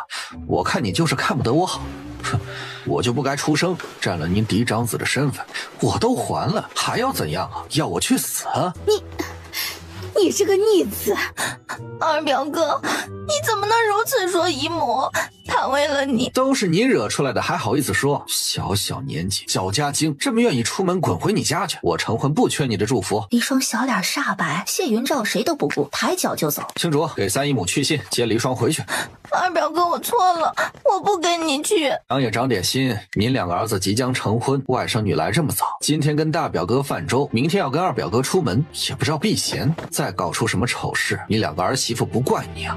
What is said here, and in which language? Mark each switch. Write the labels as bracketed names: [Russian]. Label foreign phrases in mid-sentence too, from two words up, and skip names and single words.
[Chinese] 我看你就是看不得我好。哼，我就不該出生，占了您嫡長子的身份，我都還了，還要怎樣啊？要我去死啊？你這個逆子！二表哥，你怎麼能如此說姨母？他為了你，都是你惹出來的，還好意思說？小小年紀，小家精，這麼願意出門，滾回你家去！我成婚不缺你的祝福。離霜小臉煞白，謝雲照誰都不顧，抬腳就走。青竹，給三姨母去信，接離霜回去。二表哥，我錯了，我不跟你去。長也長點心，您兩個兒子即將成婚，外甥女來這麼早，今天跟大表哥泛舟，明天要跟二表哥出門，也不知道避嫌，再搞出什麼醜事，你兩個兒媳婦不怪你啊！